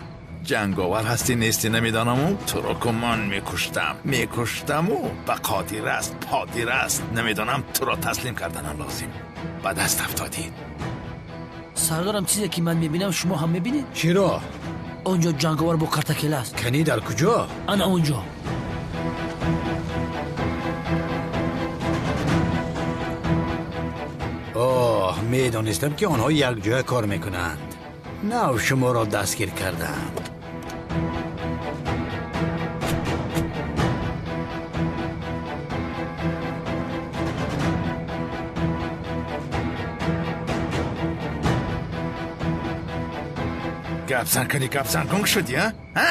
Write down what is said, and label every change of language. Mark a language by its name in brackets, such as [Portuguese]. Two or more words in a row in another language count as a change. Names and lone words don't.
[Tajik] ҷанговар ҳастӣ нестӣ намедонаму туро ку ман мекуштаму ба қодир аст подир аст намедонам туро таслим карданам лозим. ба даст афтодӣ. сардорам чизе ки ман мебинам шумо ҳам мебинед? чиро? онҷо ҷанговар бо картакел аст. канӣ дар куҷо? ана онҷо. [Persian] اوه میدانستم که آنها یک جای کار میکنند. نو شما را دستگیر کردند. [Tajik] гапзан гунг шудӣ а?